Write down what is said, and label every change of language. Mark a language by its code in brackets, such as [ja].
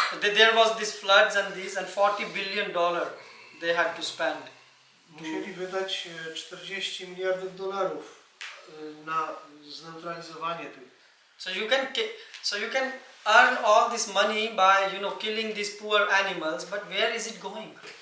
[en] There was this floods and this, and $40 billion they had to spend. [pl] Musieli wydać 40 miliardów dolarów na zneutralizowanie tych. [en] So you can earn all this money by killing these poor animals, but where is it going?